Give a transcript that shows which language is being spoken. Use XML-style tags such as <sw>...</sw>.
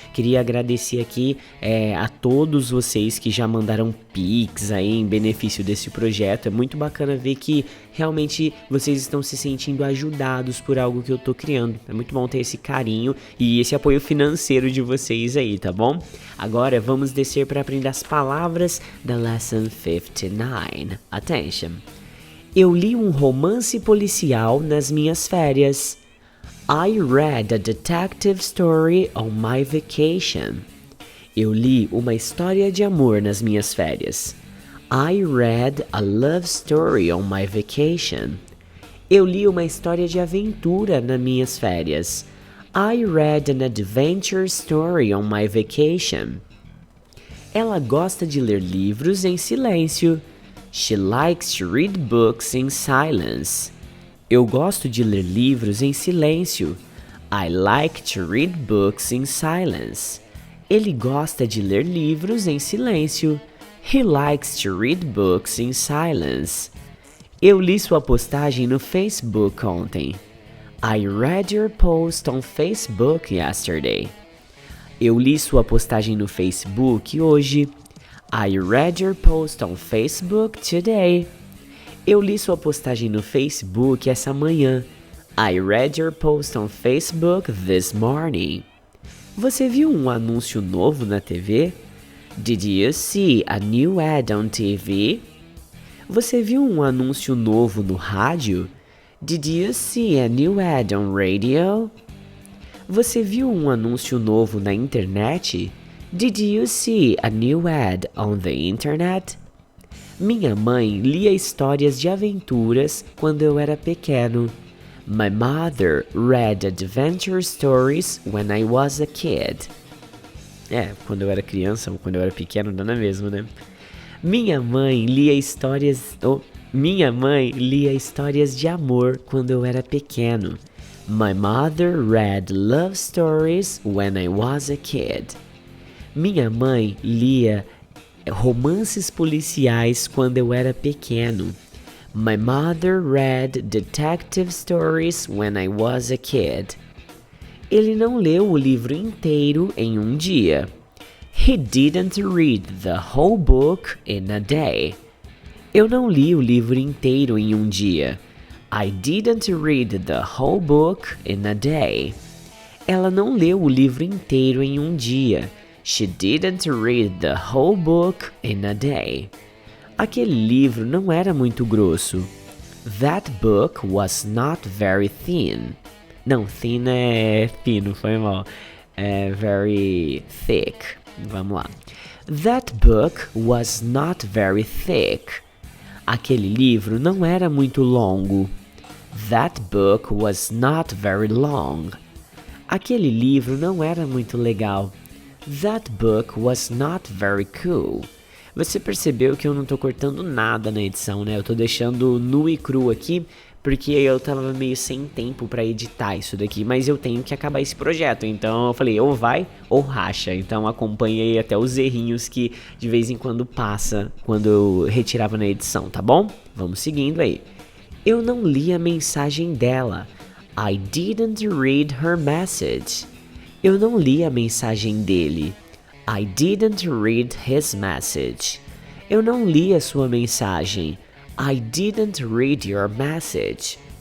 <pt>Queria agradecer aqui a todos vocês que já mandaram Pix aí em benefício desse projeto. É muito bacana ver que realmente vocês estão se sentindo ajudados por algo que eu tô criando. É muito bom ter esse carinho e esse apoio financeiro de vocês aí, tá bom? Agora vamos descer para aprender as palavras da Lesson 59.</pt> <en>Attention!</en> <pt>Eu li um romance policial nas minhas férias.</pt> <en>I read a detective story on my vacation.</en> <pt>Eu li uma história de amor nas minhas férias.</pt> <en>I read a love story on my vacation.</en> <pt>Eu li uma história de aventura nas minhas férias.</pt> <en>I read an adventure story on my vacation.</en> <pt>Ela gosta de ler livros em silêncio.</pt> <en>She likes to read books in silence.</en> <pt>Eu gosto de ler livros em silêncio.</pt> <en>I like to read books in silence.</en> <pt>Ele gosta de ler livros em silêncio.</pt> <en>He likes to read books in silence.</en> <pt>Eu li sua postagem no Facebook ontem.</pt> <en>I read your post on Facebook yesterday.</en> <pt>Eu li sua postagem no Facebook hoje.</pt> <en>I read your post on Facebook today.</en> <pt>Eu li sua postagem no Facebook essa manhã.</pt> <en>I read your post on Facebook this morning.</en> <pt>Você viu um anúncio novo na TV?</pt> <en>Did you see a new ad on TV?</en> <pt>Você viu um anúncio novo no rádio?</pt> <en>Did you see a new ad on radio?</en> <pt>Você viu um anúncio novo na internet?</pt> <en>Did you see a new ad on the internet?</en> <pt>Minha mãe lia histórias de aventuras quando eu era pequeno.</pt> <en>My mother read adventure stories when I was a kid.</en> <pt>Quando eu era criança ou quando eu era pequeno, dá na mesma, né? Minha mãe lia histórias de amor quando eu era pequeno.</pt> <en>My mother read love stories when I was a kid.</en> <pt>Minha mãe lia romances policiais quando eu era pequeno.</pt> <en>My mother read detective stories when I was a kid.</en> <pt>Ele não leu o livro inteiro em um dia.</pt> <en>He didn't read the whole book in a day.</en> <pt>Eu não li o livro inteiro em um dia.</pt> <en>I didn't read the whole book in a day.</en> <pt>Ela não leu o livro inteiro em um dia.</pt> <en>She didn't read the whole book in a day.</en> <pt>Aquele livro não era muito grosso.</pt> <en>That book was not very thin.</en> <pt>Não, thin é fino, foi mal. É</pt> <en>very thick.</en> <pt>Vamos lá.</pt> <en>That book was not very thick.</en> <pt>Aquele livro não era muito longo.</pt> <en>That book was not very long.</en> <pt>Aquele livro não era muito legal.</pt> <en>That book was not very cool.</en> <pt>Você percebeu que eu não tô cortando nada na edição, né? Eu tô deixando nu e cru aqui, porque eu tava meio sem tempo pra editar isso daqui, mas eu tenho que acabar esse projeto, então eu falei, ou vai ou racha. Então acompanhe aí até os errinhos que de vez em quando passa quando eu retirava na edição, tá bom? Vamos seguindo aí. Eu não li a mensagem dela.</pt> <en>I didn't read her message.</en> <pt>Eu não li a mensagem dele.</pt> <en>I didn't read his message.</en> <pt>Eu não li a sua mensagem.</pt> <en>I didn't read your message.</en>